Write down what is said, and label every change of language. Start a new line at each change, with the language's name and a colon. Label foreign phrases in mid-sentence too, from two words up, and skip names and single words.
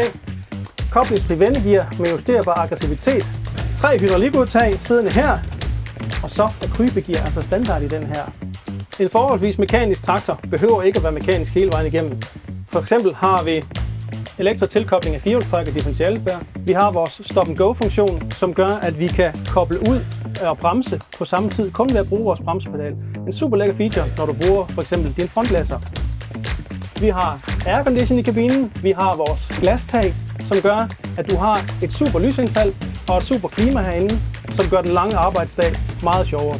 Danish: Koblingsfri vendegear med justerbar aggressivitet. 3 hydraulikudtag siddende her. Og så er krybegear altså standard i den her. En forholdsvis mekanisk traktor behøver ikke at være mekanisk hele vejen igennem. For eksempel har vi elektrisk tilkobling af firehjulstræk og differentialespær. Vi har vores stop-and-go-funktion, som gør, at vi kan koble ud og bremse på samme tid, kun ved at bruge vores bremsepedal. En super lækker feature, når du bruger for eksempel din frontlæsser. Vi har aircondition i kabinen, vi har vores glastag, som gør, at du har et super lysindfald og et super klima herinde, som gør den lange arbejdsdag meget sjovere.